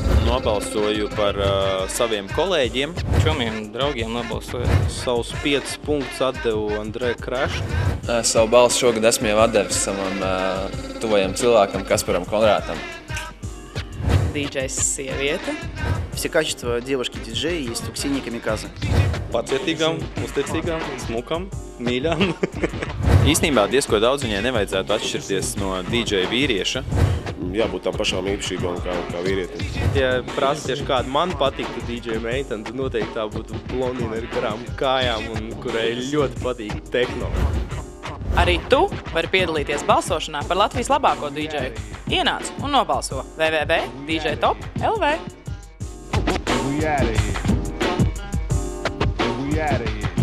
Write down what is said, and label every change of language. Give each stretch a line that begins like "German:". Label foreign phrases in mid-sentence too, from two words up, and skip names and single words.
Latvian: Nobalsoju par saviem kolēģiem. Čomiem, draugiem nobalsoju. Savus 5 punktus atdevu Andrei Krašu. Savu balsu šogad esmu jau atdevis savam tuvajam cilvēkam Kasparam Konrātam. DJs sieviete.
Russian: Все качества девушки-диджея есть у Ксении Камиказе.
Latvian: Pacietīgām, uzticīgām, smukām, mīļām. Īstenībā diezko daudz viņai nevajadzētu atšķirties no DJ vīrieša. Jābūt tām pašām īpašībām kā vīrietim. Ja prasa tieši kādu man patiktu DJ meiteni, tad noteikti tā būtu blondīna ar garām kājām, un kurai ļoti patīk tehno. Arī tu vari piedalīties balsošanā par Latvijas labāko dīdžeju. Ienāc un nobalso www.djtop.lv.
English: We outta here.